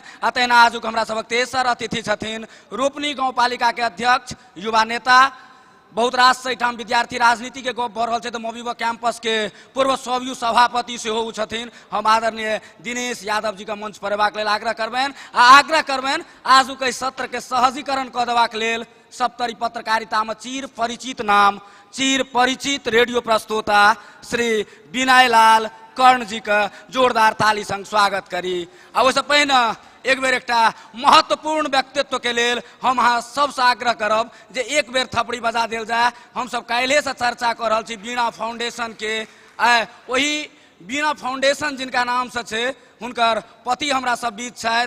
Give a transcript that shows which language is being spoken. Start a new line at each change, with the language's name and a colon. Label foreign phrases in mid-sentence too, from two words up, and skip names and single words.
Maithili: अतः आजुक हमरा सबक तेसर अतिथि छथिन रूपनी गाउँपालिका के अध्यक्ष, युवा नेता, बहुत रास एठाम विद्यार्थी राजनीति के गप भ रहल छै, तो मवीबा कैंपस के पूर्व स्वयं सभापति सेहो उ छथिन। हम आदरणीय दिनेश यादव जी का मंच पर एबाक लेल आग्रह करबनि आ आग्रह करबनि आजुक एहि सत्र के सहजीकरण कऽ देबाक लेल सप्तरी पत्रकारिता में चिर परिचित नाम, चिर परिचित रेडियो प्रस्तोता श्री विनय लाल कर्ण जी का जोरदार ताली संग स्वागत करी। आ ओहिसँ पहिने एक बेर एकटा महत्वपूर्ण व्यक्तित्व के लेल हम अहाँ सबसे आग्रह करब जे एक बेर थपड़ी बजा देल जाए। हम सब काल्हे से चर्चा कर रहल छी बीणा फाउंडेशन के। वही बीणा फाउंडेशन जिनका नाम से छे हुनकर पति हमरा सब बीच छथि।